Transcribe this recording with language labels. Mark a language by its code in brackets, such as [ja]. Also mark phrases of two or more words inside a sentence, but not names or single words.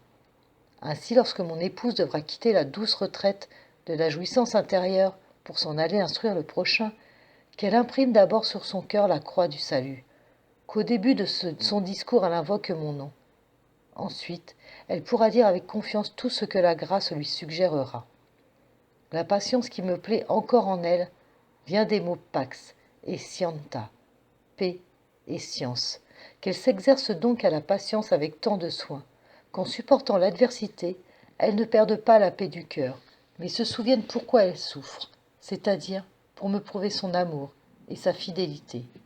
[fr] Ainsi, lorsque mon épouse devra quitter la douce retraite de la jouissance intérieure pour s'en aller instruire le prochain, qu'elle imprime d'abord sur son cœur la croix du salut, qu'au début de son discours elle invoque mon nom. Ensuite, elle pourra dire avec confiance tout ce que la grâce lui suggérera. La patience qui me plaît encore en elle vient des mots [la] pax et scienta, [fr] paix et science, qu'elle s'exerce donc à la patience avec tant de soin, qu'en supportant l'adversité, elle ne perde pas la paix du cœur, mais se souvienne pourquoi elle souffre, c'est-à-dire pour me prouver son amour et sa fidélité.